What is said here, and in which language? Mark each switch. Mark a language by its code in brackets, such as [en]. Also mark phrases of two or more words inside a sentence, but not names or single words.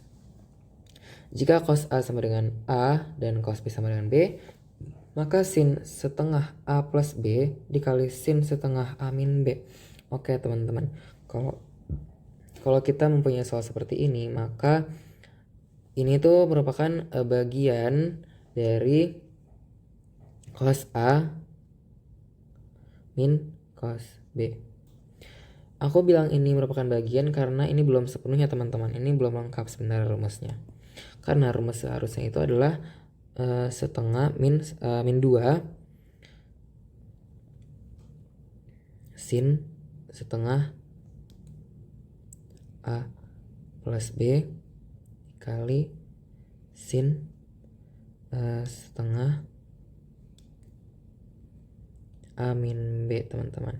[id] Jika cos A sama dengan A dan cos B sama dengan B, maka sin setengah A plus B dikali sin setengah A min B. Oke, teman-teman. Kalau kita mempunyai soal seperti ini, maka ini tuh merupakan bagian dari cos A min cos B. Aku bilang ini merupakan bagian karena ini belum sepenuhnya, teman-teman. Ini belum lengkap sebenarnya rumusnya. Karena rumus seharusnya itu adalah setengah min 2 sin setengah A plus B dikali sin setengah A min B, teman-teman.